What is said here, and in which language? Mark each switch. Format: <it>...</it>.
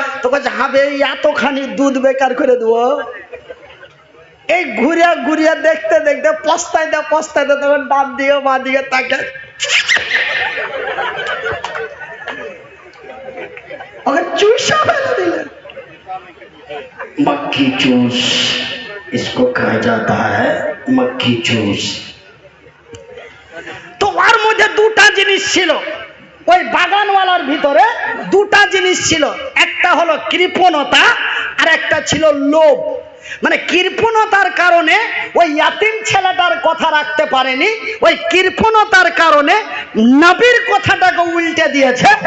<bn>তো কাছে হবে এতখানি দুধ বেকার করে দেবো? এই ঘুরিয়া ঘুরিয়া দেখতে দেখতে পস্তাইতে পস্তাইতে তখন ডান দিকে মা দিকে তাকে</bn> <hi>चूसा फैला दिले। मक्खी चूस इसको कहा जाता है, मक्खी चूस।</hi> <bn>तो ওর মধ্যে দুটা জিনিস ছিল, ওই বাগানওয়ালার ভিতরে দুটা জিনিস ছিল, একটা হলো কৃপণতা আর একটা ছিল লোভ। মানে কৃপণতার কারণে ওই ইয়াতিম ছেলেটার কথা রাখতে পারেনি, ওই কৃপণতার কারণে নবীর কথাটাকে উল্টে দিয়েছে।</bn>